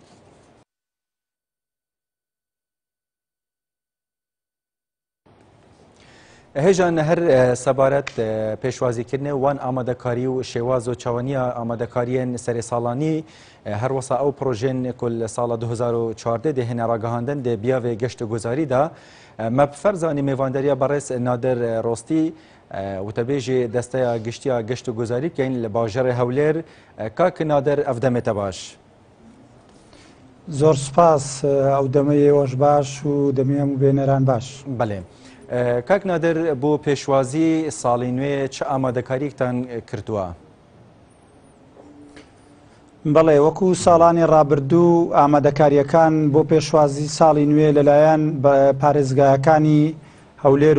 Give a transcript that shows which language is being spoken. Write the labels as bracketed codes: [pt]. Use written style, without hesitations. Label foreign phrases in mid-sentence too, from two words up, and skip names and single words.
[ku] هێژان هەر سەبارەت پێشوازیکردنێ وان ئامادەکاری و شێواز و چاوەنیە ئامادەکاریên سەرێ ساڵانî هەروەسا ئەو پرۆژێن ku li sala 2014 dê hêne ragihandin dê biyavê geşt û gozarî da me bi ferzanî mêvandariya berês Nadir Rostî witebêjê desteya giştiya geşt û gozarî bikeyn li bajarê Hewlêr. Kak Nadir ev demê te baş. زۆر سوپاس ئەو دەمەیەوەش باش و دەمێ هەموو بێنەران باش. [ckb] بەڵێ. کاک نادر بۆ پێشوازی ساڵی نوێ چ ئامادەکاریەکتان کردووە؟ بەڵێ وەکو ساڵانی ڕابردوو ئامادەکاریەکان بۆ پێشوازی ساڵی نوێ لەلایەن پارێزگایەکانی هەولێر